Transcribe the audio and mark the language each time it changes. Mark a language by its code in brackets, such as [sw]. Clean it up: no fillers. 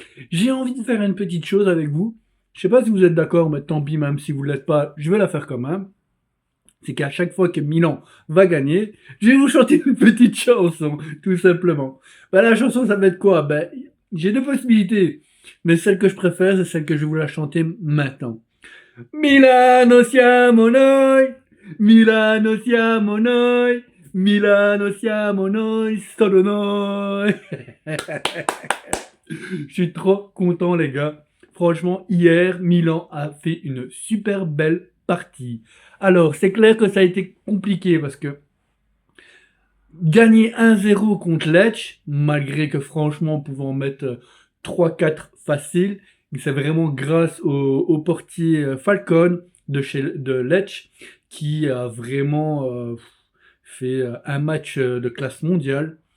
[fr] J'ai envie de faire une petite chose avec vous. Je sais pas si vous êtes d'accord, mais tant pis, même si vous ne l'êtes pas, je vais la faire quand même. C'est qu'à chaque fois que Milan va gagner, je vais vous chanter une petite chanson, tout simplement. La chanson, ça va être quoi? J'ai deux possibilités, mais celle que je préfère, c'est celle que je vais vous la chanter maintenant. [it] Milano siamo noi, Milano siamo noi, Milano siamo noi, solo noi. [fr] Je suis trop content les gars. Franchement, hier, Milan a fait une super belle partie. Alors, c'est clair que ça a été compliqué parce que gagner 1-0 contre Lecce, malgré que franchement, on pouvait en mettre 3-4 faciles, c'est vraiment grâce au portier Falcon de Lecce qui a vraiment fait un match de classe mondiale.